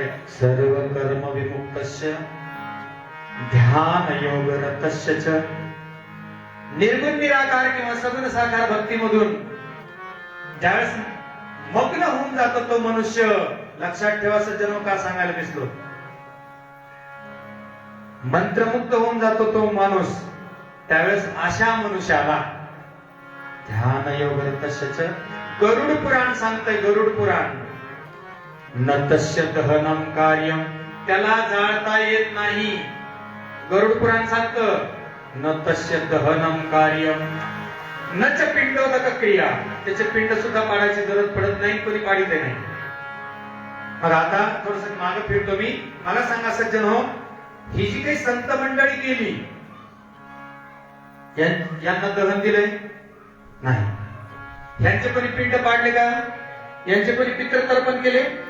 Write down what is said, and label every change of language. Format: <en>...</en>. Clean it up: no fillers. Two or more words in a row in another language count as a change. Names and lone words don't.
<sa>सर्व कर्म विमुक्तस्य ध्यान योग रतस्य च,</sa> <mr>निर्गुण निराकार किंवा सगुण साकार भक्तीमधून ज्यावेळेस मग्न होऊन जातो तो मनुष्य, लक्षात ठेवा सज्जनो, का सांगायला दिसलो, मंत्रमुक्त होऊन जातो तो माणूस, त्यावेळेस अशा मनुष्याला</mr> <sa>ध्यान योग रतस्य,</sa> <mr>गरुड पुराण सांगतंय, गरुड पुराण,</mr> <sa>न तस्य दहनम कार्यम,</sa> <mr>त्याला जाळता येत नाही. गरुड पुराण सांगतं</mr> <sa>न तस्य दहनम कार्यम न च पिंडोदक क्रिया,</sa> <mr>त्याचे पिंड सुद्धा पाडायची गरज पडत नाही, कोणी पाडित नाही. मग आता थोडस मागे फिरतो मी, मला सांगा सज्जन हो, ही जी काही संत मंडळी केली यांना दहन दिलंय नाही, यांचे कोणी पिंड पाडले का, यांचे कोणी पित्र तर्पण केले?</mr>